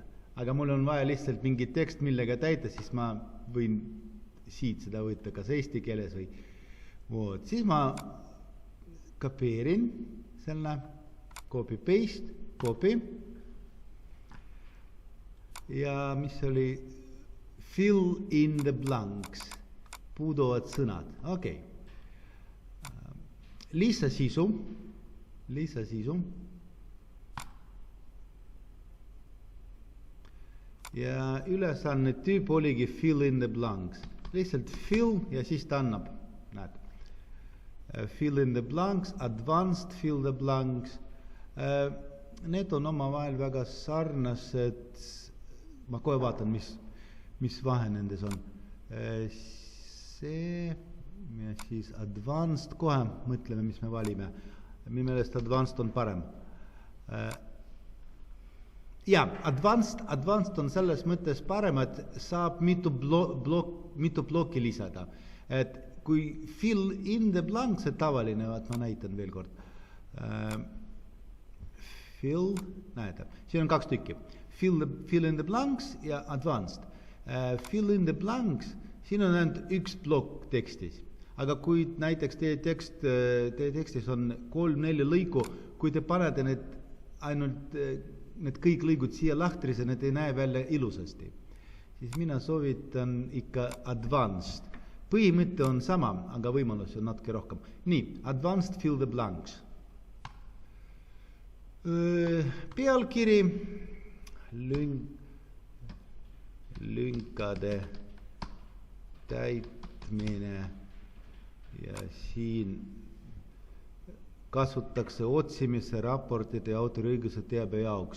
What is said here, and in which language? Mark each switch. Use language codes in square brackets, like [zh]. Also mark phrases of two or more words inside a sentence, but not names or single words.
[et] Aga mul on vaja lihtsalt mingi tekst, millega täita, siis ma võin siit seda võtta kas eesti keeles või vood. Siis ma kopeerin selle, [en] copy paste, copy. [et] Ja mis oli [en] fill in the blanks, [et] puuduvad sõnad, okei. Lisasisu. Ja ülesanne tüüp oligi [en] fill in the blanks. [et] Lihtsalt fill ja siis ta annab. Näed. [en] Fill in the blanks, advanced fill the blanks. [et] Need on omavahel väga sarnased. Ma kohe vaatan, mis vahe nendes on. See ja siis advanced, kohe mõtleme, mis me valime. Minu meelest advanced on parem. Ja, advanced on selles mõttes parem, et saab mitu blokki lisada. Et kui [en] fill in the blanks, [et] see tavaline, ma näitan veel kord. Fill, näete, siin on 2 tükki. [en] Fill in the blanks ja advanced. Fill in the blanks, [et] siin on ainult 1 blokk tekstis. Aga kui näiteks teie tekstis on 3-4 lõiku, kui te panete need kõik lõigud siia lahtrise, need ei näe välja ilusasti. Siis mina soovitan ikka advanced. Põhimõte on sama, aga võimalus on natuke rohkem. Nii, [en] advanced fill the blanks. [et] Pealkiri, lünkade täitmine ja siin kasutatakse otsimise, raportide ja autoriõiguse teabe jaoks.